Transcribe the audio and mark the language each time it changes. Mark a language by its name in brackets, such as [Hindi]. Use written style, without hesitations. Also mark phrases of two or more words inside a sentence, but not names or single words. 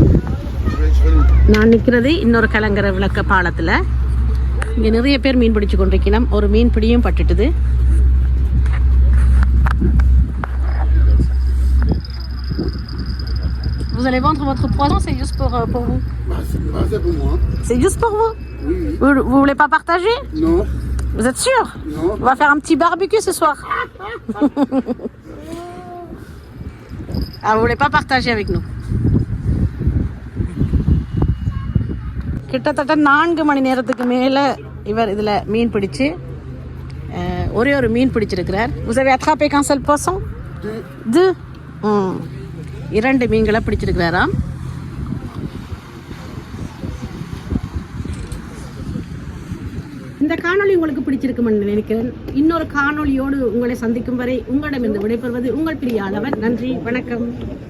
[Tamil] நான் நிற்கிறது இன்னொரு கலங்கரை விளக்க பாலத்தில். இங்கே நிறைய பேர் மீன் பிடிச்சு கொண்டிருக்கணும். ஒரு மீன் பிடியும் பட்டுட்டுது. [French] Vous allez vendre votre poisson, c'est juste pour vous? C'est pour moi. C'est juste pour vous? Oui. Vous voulez pas partager? Non. Vous êtes sûr? Non. On va faire un petit barbecue ce soir. Ah, vous voulez pas partager avec nous? [Tamil] கிட்டத்தட்ட 4 மணி நேரத்துக்கு மேலே இவர் இதில் மீன் பிடிச்சு ஒரே ஒரு மீன் பிடிச்சிருக்கிறார். [French] Vous avez attrapé qu'un seul poisson? [Tamil] 2. 2 மீன்களை பிடிச்சிருக்கிறாராம். இந்த காணொளி உங்களுக்கு பிடிச்சிருக்குமென்னு நினைக்கிறேன். இன்னொரு காணொளியோடு உங்களை சந்திக்கும் வரை உங்களிடமிருந்து விடைபெறுவது உங்கள் பிரியாளவர். நன்றி, வணக்கம்.